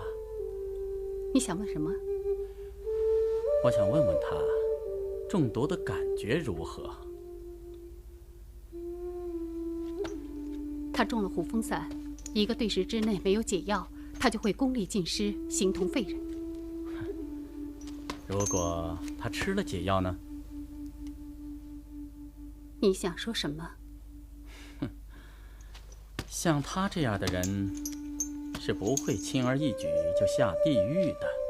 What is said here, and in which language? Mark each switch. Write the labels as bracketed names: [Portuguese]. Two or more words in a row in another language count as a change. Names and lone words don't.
[Chinese] 你想問什麼？我想問問他，中毒的感覺如何？他中了虎風散。1個對時之內沒有解藥，他就會功力盡失，形同廢人。如果他吃了解藥呢？你想說什麼？哼，像他這樣的人是不會輕而易舉就下地獄的。